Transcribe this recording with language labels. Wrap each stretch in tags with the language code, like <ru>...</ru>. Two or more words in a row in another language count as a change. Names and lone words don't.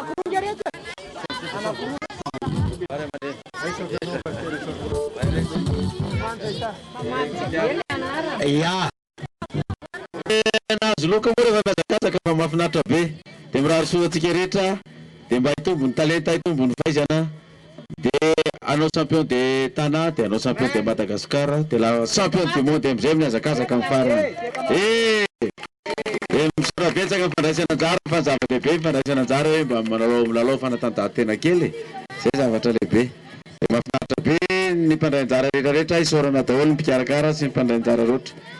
<mg>Ya. Nazo loka moa rehefa miazakazaka fa mahafinaritra be. Dia mirary soa antsika rehetra dia mba hitombony talenta, hitombony fahaizana. Dia anao</mg> <fr>champion de Tana,</fr> <mg>dia anao</mg> <fr>champion de Madagascar,</fr> <mg>dia</mg> <fr>la champion du monde</fr> <mg>amizay miazakazaka amin'ny farany. Misora betsaka fandraisana anjara fa zava-dehibe fandraisana anjara hoe mba milalao fanatanjahantena kely. Zay zavatra lehibe. Mahafinaritra be ny mpandray anjara rehetrarehetra isaorana daholo ny mpikarakara sy ny mpandray anjara roatra.</mg>